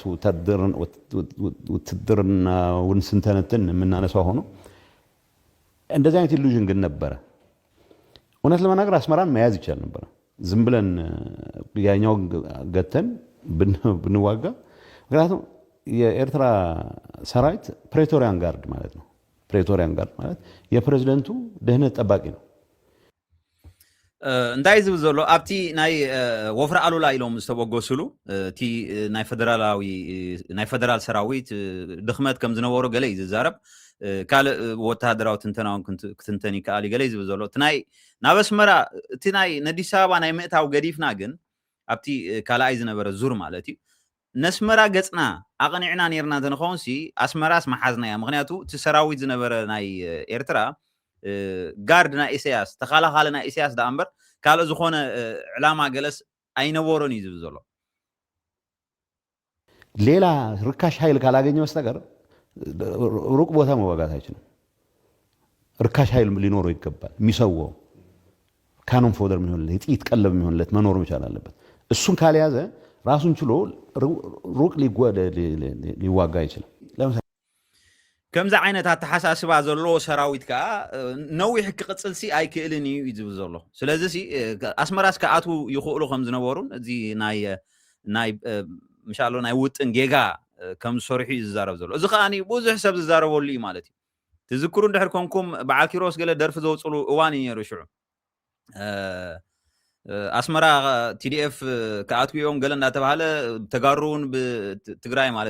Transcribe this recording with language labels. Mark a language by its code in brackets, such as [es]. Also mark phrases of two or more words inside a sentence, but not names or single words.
[am] ውትድርና ስንተነትን የምናነሳው ሆኖ እንደዚህ አይነት ኢሉዥን ግን ነበረ እውነት ለመናገር አስመራን መያዝ ይቻል ነበር ዝም ብለን ያኛው ገተን ብንዋጋ ምክንያቱም የኤርትራ ሰራዊት [en] praetorian guard [am] ማለት ነው [en] praetorian guard [am] ማለት የፕሬዝዳንቱ ደህንነት ጠባቂ ነው [ti] እንታይ ዝብል ዘሎ ኣብቲ ናይ ወፍሪ ኣሉላ ኢሎም ዝተበገስሉ እቲ ናይ ፌደራል ሰራዊት ድኽመት ከም ዝነበሮ ገለ እዩ ዝዛረብ ካልእ ወታደራዊ ትንተናውን ክትንተን ይከኣል ገለ ዝብል ዘሎ እቲ ናብ ኣስመራ እቲ ናይ ኣዲስ ኣበባ ናይ ምእታው ገዲፍና ግን ኣብቲ ካልኣይ ዝነበረ ዙር ማለት እዩ ነስመራ ገጽና ኣቕኒዕና ነርና ተንኾንሲ ኣስመራስ መሓዝና እያ ምክንያቱ እቲ ሰራዊት ዝነበረ ናይ ኤርትራ ጋርድ ናይ ኢሳያስ ተኻላኻለ ናይ ኢሳያስ ዳ እምበር ካልእ ዝኾነ ዕላማ ገለስ ኣይነበሮን እዩ ዝብል ዘሎ [am] ሌላ ርካሽ ኃይል ካላገኘ በስተቀር ሩቅ ቦታ መዋጋት አይችልም ርካሽ ኃይል ሊኖረው ይገባል የሚሰዋው [en] cannon fodder [am] የሚሆንለት የጥይት ቀለብ የሚሆንለት መኖር መቻል አለበት እሱን ካልያዘ ራሱን ችሎ ሩቅ ሊዋጋ ይችላል ለምሳሌ [ti] ከምዛ ዓይነት ኣተሓሳስባ ዘሎ ሰራዊት ከዓ ነዊሕ ክቅፅል ሲ ኣይክእልን እዩ ዝብል ዘሎ ስለዚ ሲ ኣስመራስ ከኣቱ ይኽእሉ ከም ዝነበሩን እዚ ናይ ምሻሎ ናይ ውጥን ጌጋ ከም ዝሰርሑ እዩ ዝዛረብ ዘሎ እዚ ከዓኒ ብዙሕ ሰብ ዝዛረበሉ እዩ ማለት እዩ ትዝክሩ እንድሕር ኮንኩም በዓል ኪሮስ ገለ ደርፊ ዘውፅሉ እዋን እዩ ነይሩ ሽዑ ኣስመራ TDF ከኣትዮም ገለ እንዳተባሃለ ተጋሩን ብትግራይ ማለት